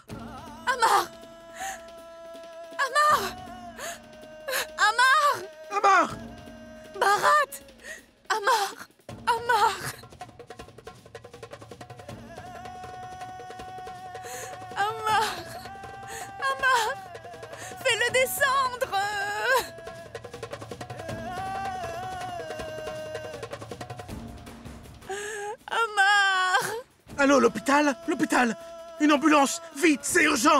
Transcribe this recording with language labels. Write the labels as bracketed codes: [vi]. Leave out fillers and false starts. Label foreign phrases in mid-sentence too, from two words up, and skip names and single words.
[fr] Amar! Amar! Amar! Amar! Bharat! Amar! Amar! Amar! Amar! Fais-le descendre! Amar! Allô, l'hôpital? L'hôpital! Une ambulance! Vite, c'est urgent!